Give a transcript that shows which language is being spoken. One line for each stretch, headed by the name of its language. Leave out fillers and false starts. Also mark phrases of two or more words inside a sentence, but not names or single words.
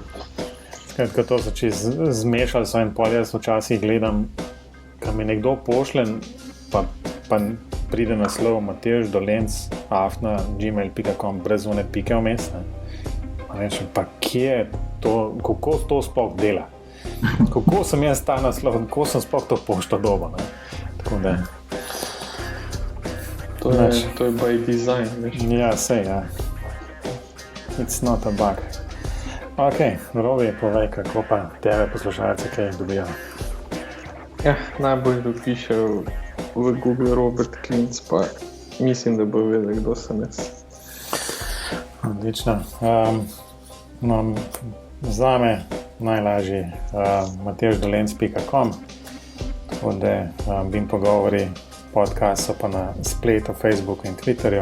Slovenian: Skratka, to so čisto zmešali so in pol jaz včasih gledam, kad mi nekdo pošle, pa pride naslov matevždolenc@gmail.com brez one pike vmes. Rečem, pa kje je to, kako to sploh dela? Kako sem jaz ta naslov, kako sem sploh to pošto dobil? Tako da... To je
English: by design,
Slovenian: veš. Ja, sej, ja.
English: It's not a bug.
Slovenian: Ok, Robi, povej, kako pa tebe poslušalce kaj dobijo. Ja, najbolj dopišejo v Google Robert Klinc, pa mislim, da bo vedel, kdo sem jaz. Odlično. Zame najlažji matevždolenc.com, tako da BIM pogovori podcast so pa na spletu, Facebooku in Twitterju.